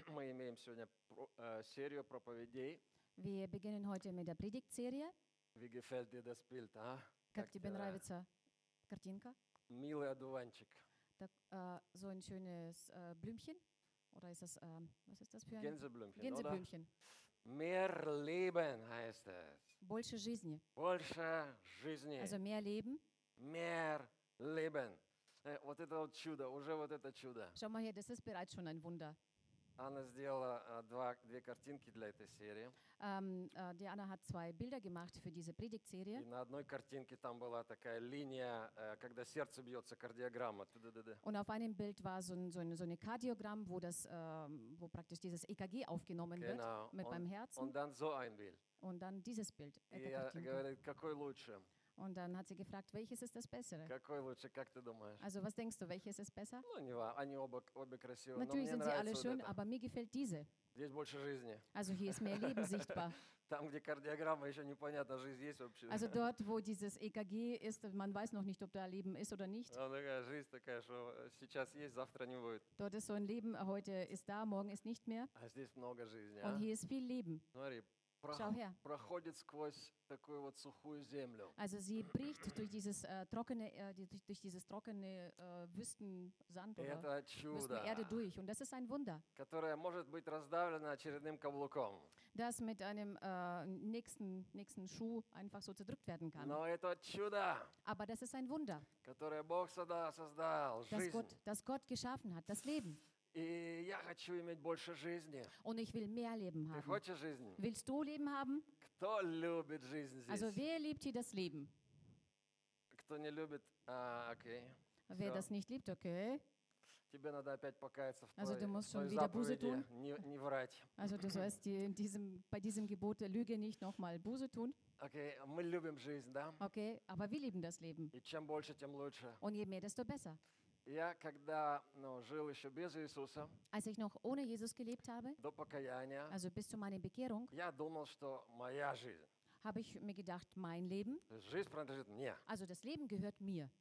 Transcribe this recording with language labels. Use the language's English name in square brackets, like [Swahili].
[Russian] имеем сегодня серию проповедей. [German] Wir beginnen heute mit der Predigtserie. Wie gefällt dir das Bild, а? [Russian] Как тебе нравится картинка? Милый одуванчик. [German] Так, so ein schönes Blümchen. Oder ist das, was ist das für ein? Gänseblümchen, Gänseblümchen. Mehr Leben heißt es. [Russian] Больше жизни. Больше жизни. [German] Also mehr Leben. Mehr Leben. [Russian] Вот это вот чудо, уже вот это чудо. [German] Schau mal hier, das ist bereits schon ein Wunder. [Russian] Anna сделала две картинки для этой серии. [German] Диана hat zwei Bilder gemacht für diese Predigtserie. [Russian] И на одной картинке там была такая линия, когда сердце бьется, кардиограмма. [German] Und auf einem Bild war so eine Kardiogramm, wo das, wo praktisch dieses EKG aufgenommen wird mit beim Herzen. Und dann so ein Bild. Und dann dieses Bild. [Russian] И я говорю, какой лучше? [German] Und dann hat sie gefragt, welches ist das Bessere? [Russian] Какой лучше, как ты думаешь? [German] Also was denkst du, welches ist besser? [Russian] Ну, не важно, они обе красивые. [German] Natürlich sind sie alle schön, aber mir gefällt diese. [Russian] Здесь больше жизни. [German] Also hier ist mehr Leben sichtbar. [Russian] Там, где кардиограмма, еще непонятно, жизнь есть вообще. [German] Also dort, wo dieses EKG ist, man weiß noch nicht, ob da Leben ist oder nicht. [Russian] Ну, такая жизнь такая, что сейчас есть, завтра не будет. [German] Dort ist so ein Leben, heute ist da, morgen ist nicht mehr. [Russian] А здесь много жизни, а? [German] Und hier ist viel Leben. [Russian] Смотри. [German] Schau her. [Russian] Проходит сквозь такую вот сухую землю. [German] Also sie bricht durch dieses trockene Wüstensand oder Wüstenerde durch und das ist ein Wunder. [Russian] Которая может быть раздавлена очередным каблуком. [German] Das mit einem nächsten Schuh einfach so zerdrückt werden kann. [Russian] Но это чудо. [German] Aber das ist ein Wunder. [Russian] Которое Бог создал, жизнь. [German] Das Gott geschaffen hat, das Leben. [Russian] И я хочу иметь больше жизни. [German] Und ich will mehr Leben haben. [Russian] Ты хочешь жизнь? [German] Willst du Leben haben? [Russian] Кто любит жизнь здесь? [German] Also wer liebt hier das Leben? [Russian] Кто не любит? Окей. [German] Wer das nicht liebt, okay. [Russian] Тебе надо опять покаяться в [German] also, [Russian] твоей заповеди, не врать. [German] Also du sollst bei diesem Gebot Lüge nicht nochmal Buße tun. [Russian] Okay, мы любим жизнь, да? [German] Okay, aber wir lieben das Leben. [Russian] И чем больше, тем лучше. [German] Und je mehr, desto besser. [Russian] Я когда, ну, жил еще без Иисуса, [German] als ich noch ohne Jesus gelebt habe, [Russian] до покаяния, [German] also bis zu meiner Bekehrung, [Russian] я думал, что моя жизнь, [German] habe ich mir gedacht, mein Leben, [Russian] жизнь принадлежит мне, [German] also das Leben gehört mir,